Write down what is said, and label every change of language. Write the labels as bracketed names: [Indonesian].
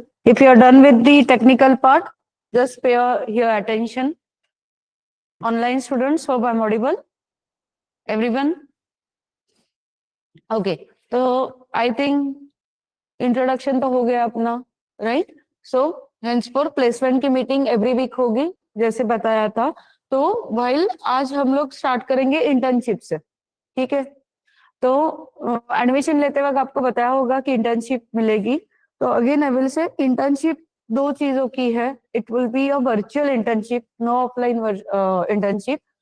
[English] If you are done with the technical part, just pay your attention. Online students, hope I'm audible. Everyone. Okay. [Hindi] तो [English] I think introduction [Hindi] तो हो गया अपना, right? [English] So henceforth placement [Hindi] की meeting [English] every week [Hindi] होगी, जैसे बताया था। तो while आज हम लोग start करेंगे internship से, ठीक है? तो एडमिशन लेते वक्त आपको बताया होगा कि इंटर्नशिप मिलेगी। [English] तो again I will say internship [Hindi] दो चीजों की है। [English] It will be a virtual internship, no offline internship.